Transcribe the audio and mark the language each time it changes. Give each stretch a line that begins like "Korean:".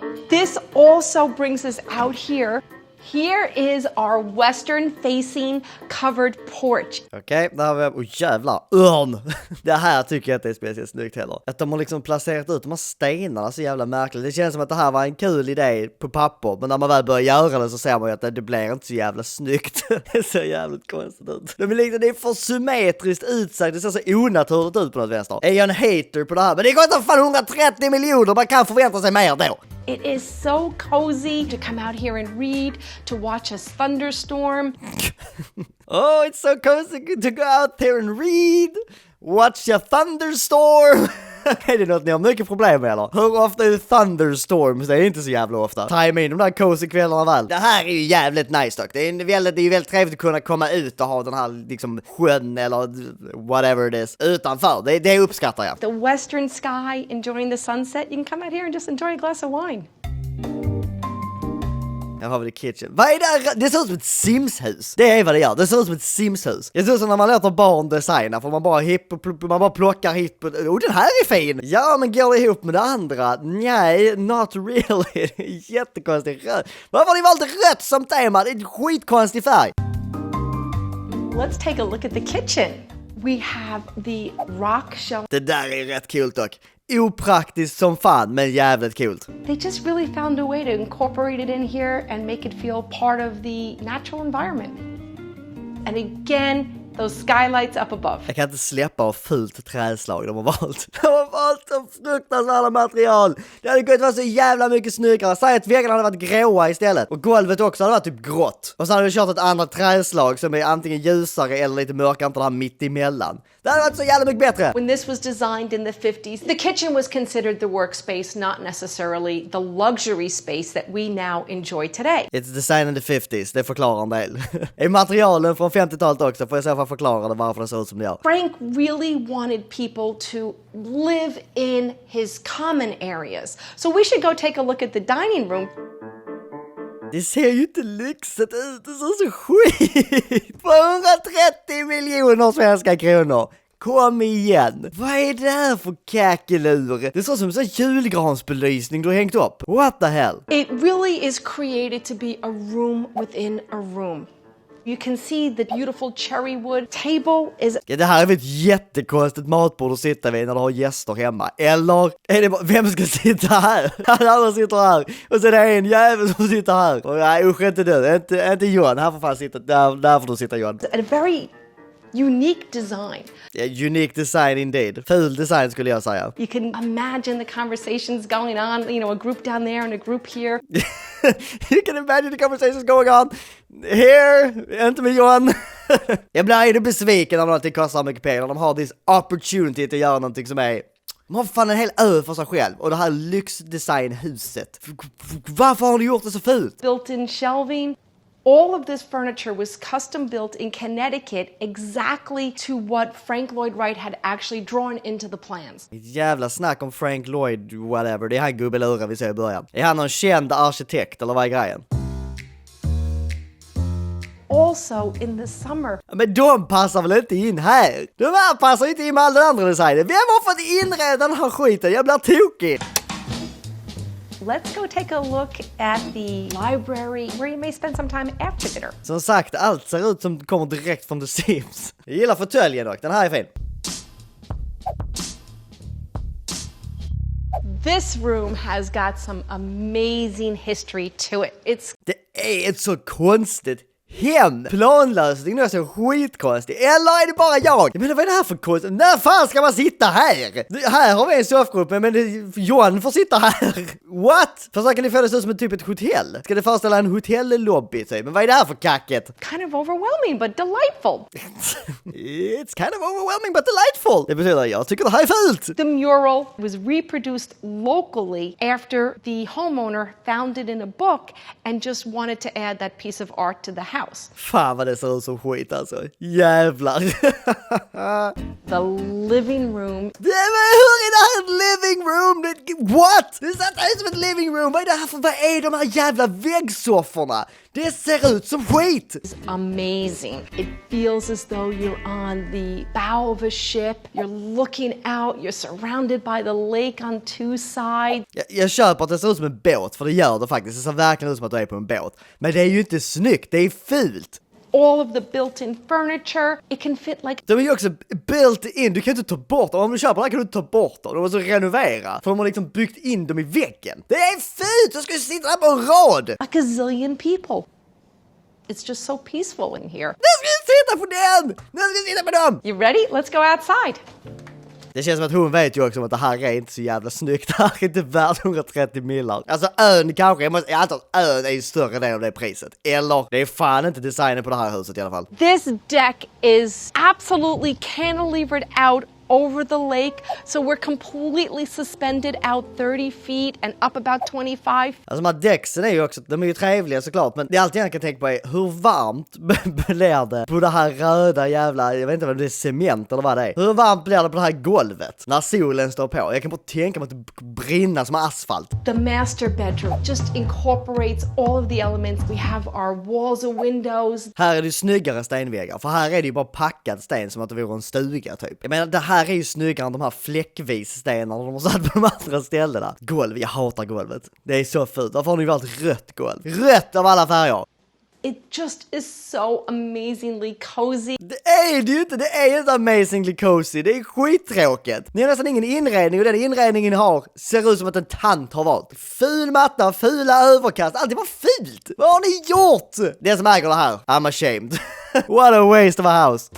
English: This also brings us out here. Here is our western facing covered porch.
Swedish: Okej, där har vi... jävlar, örn! Det här tycker jag inte är speciellt snyggt heller. Att de har liksom placerat ut de här stenarna så jävla märkligt. Det känns som att det här var en kul idé på papper. Men när man väl börjar göra det så ser man ju att det blir inte så jävla snyggt. Det ser jävligt konstigt ut. Det är för symmetriskt utsagt. Det ser så onaturligt ut på något vänster. Är jag en hater på det här? Men det kostar fan 130 miljoner. Man kan förvänta sig mer då.
English: It is so cozy to come out here and read, to watch a thunderstorm. Oh, it's so cozy to go out there and read, watch a thunderstorm.
Swedish: Är det något ni har mycket problem med eller? Hur ofta är det thunderstorms? Det är inte så jävla ofta. Time in de där cozy kvällarna väl. Det här är ju jävligt nice dock. Det är ju väldigt trevligt att kunna komma ut och ha den här liksom sjön eller
English: whatever it is
Swedish: utanför. Det uppskattar jag.
English: The western sky, enjoying the sunset. You can come out here and just enjoy a glass of wine.
Swedish: Här har vi
English: the kitchen.
Swedish: Vad är det? Det ser ut som ett Sims-hus. Det är vad det gör. Det ser ut som ett Sims-hus. Det ser ut som när man låter barn designa. För man bara plockar hit på...
English: Oh,
Swedish: den här är fin! Ja, men går det ihop med det andra? Nej,
English: not really.
Swedish: Jättekonstigt rött. Varför har ni valt rött som tema? Det är en skitkonstig färg.
English: Let's take a look at the kitchen. We have the rock shelf.
Swedish: Det där är rätt kul dock. Opraktiskt som fan, men jävligt coolt.
English: They just really found a way to incorporate it in here and make it feel part of the natural environment. And again, those skylights up above.
Swedish: Jag kan inte släppa av fult träslag de har valt. De har valt så fruktansvärda material. Det hade kunnat vara så jävla mycket snyggare. Säg att väggarna hade varit gråa istället. Och golvet också hade varit typ grått. Och så hade vi kört ett annat träslag som är antingen ljusare eller lite mörkare, inte det här mitt emellan. Det hade varit så jävla mycket bättre.
English: When this was designed in the 50s, the kitchen was considered the workspace, not necessarily the luxury space that we now enjoy today. It's designed in the 50s,
Swedish: det förklarar en del. Är materialen från 50-talet också, får jag i så fall förklara det varför det ser ut som det gör.
English: Frank really wanted people to live in his common areas. So we should go take a look at the dining room.
Swedish: Det ser ju inte lyxigt ut, det ser så skit. På 130 miljoner svenska kronor. Kom igen. Vad är det här för kakelur? Det ser som en sån julgransbelysning du har hängt upp.
English: What the hell? It really is created to be a room within a room. You can see the beautiful cherry wood table is...
Swedish: Ja, det här är väl ett jättekonstigt matbord att sitta vid när du har gäster hemma. Eller är det bara, vem ska sitta här? Alla sitter här. Och så är det en jävel som sitter här. Och nej, usch inte du. Inte Johan. Här får fan sitta. Där får du sitta Johan.
English: a very unique design. Yeah, unique design indeed.
Swedish: Ful design skulle jag säga.
English: You can imagine the conversations going on, you know, a group down there and a group here. You can imagine the conversations going on here,
Swedish: inte med Johan. Jag blir besviken när någonting kostar mycket pengar. De har
English: this opportunity
Swedish: att göra någonting som är... De har fan en hel ö för sig själv. Och det här lyxdesignhuset. Varför har du gjort det så fult?
English: Built-in shelving. All of this furniture was custom built in Connecticut exactly to what Frank Lloyd Wright had actually drawn into the plans.
Swedish: Jävla snack om Frank Lloyd whatever. Det är han gubbeluren vi ser i början. Är han någon känd arkitekt eller vad är grejen?
English: Also in the summer.
Swedish: Men de passar väl inte in här? De här passar inte in med all den andra designen. Vem har fått inreda den här skiten? Jag blir tokig.
English: Let's go take a look at the library where you may spend some time after dinner.
Swedish: Som sagt, allt ser ut som kommer direkt från The Sims. Jag gillar fåtöljen dock, den här är fin.
English: This room has got some amazing history to it.
Swedish: Det är ett så konstigt hem. Planlösning är så skitkonstig. Eller är det bara jag? Men vad är det här för konstigt? När fan ska man sitta här? Här har vi en soffgrupp, men John får sitta här.
English: What?
Swedish: Försöker ni få det som typ ett hotell? Ska det föreställa en hotellobby typ? Men vad är det här för kacket?
English: Kind of overwhelming, but delightful. It's kind of overwhelming but delightful.
Swedish: Det betyder jag tycker det här är fult.
English: The mural was reproduced locally after the homeowner found it in a book and just wanted to add that piece of art to the house.
Swedish: Fan vad det ser ut som skit alltså. Jävlar.
English: The living room.
Swedish: Hur är det här ett
English: living room? What?
Swedish: Det ser ut som ett
English: living room.
Swedish: Vad är det här för? Vad är de här jävla väggsofforna? Det ser ut som skit.
English: Is amazing. It feels as though you're on the bow of a ship. You're looking out. You're surrounded by the lake on two sides.
Swedish: Jag köper att det ser ut som en båt, för det gör det faktiskt. Det ser verkligen ut som att du är på en båt. Men det är ju inte snyggt, det är fult.
English: All of the built-in furniture, it can fit like...
Swedish: De är ju också
English: built in,
Swedish: du kan inte ta bort dem. Om du köper det här kan du inte ta bort dem. De måste renovera, för de har liksom byggt in dem i väggen. Det är fult, du ska ju sitta här på en rad.
English: a gazillion people. It's just so peaceful in here.
Swedish: Nu ska vi sitta på den! Nu ska vi sitta på dem!
English: You ready? Let's go outside.
Swedish: Det känns som att hon vet ju också om att det här är inte så jävla snyggt. Det här är inte värt 130 millar. Alltså ön kanske, jag antar att ön är ju större del av det priset. Eller, det är fan inte designen på det här huset i alla fall.
English: This deck is absolutely cantilevered out over the lake, so we're completely suspended out 30 feet and up about 25.
Swedish: Alltså de här däcksen är ju också, de är ju trevliga såklart, men det är alltid jag kan tänka på är hur varmt blir det på det här röda jävla, jag vet inte vad det är, cement eller vad det är. Hur varmt blir det på det här golvet när solen står på? Jag kan bara tänka mig att det brinner som asfalt.
English: The master bedroom just incorporates all of the elements. We have our walls and windows.
Swedish: Här är det ju snyggare stenväggar, för här är det ju bara packad sten som att det vore en stuga typ. Jag menar, det här är ju snyggare än de här fläckvis stenarna de har satt på de andra ställena. Golv, jag hatar golvet. Det är så fult. Varför har ni valt rött golv? Rött av alla färger!
English: It just is so amazingly cozy.
Swedish: Det är det ju inte, det är inte
English: amazingly cozy,
Swedish: det är skittråkigt. Ni har nästan ingen inredning och den inredningen ni har ser ut som att en tant har valt. Ful matta, fula överkast, allt är bara fult. Vad har ni gjort? Det som äger det här,
English: I'm ashamed. What a waste of a house.